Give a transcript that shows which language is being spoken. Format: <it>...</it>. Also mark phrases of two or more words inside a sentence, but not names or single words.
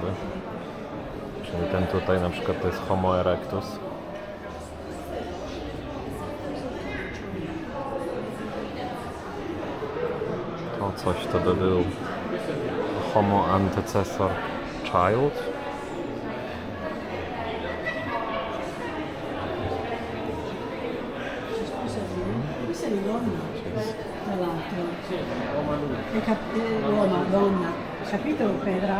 <pl>Czyli ten tutaj na przykład to jest Homo erectus. To coś to by był Homo antecessor child.</pl> <it>Questa è una donna, tra l'altro. Roma, donna. Capito Pedra?</it>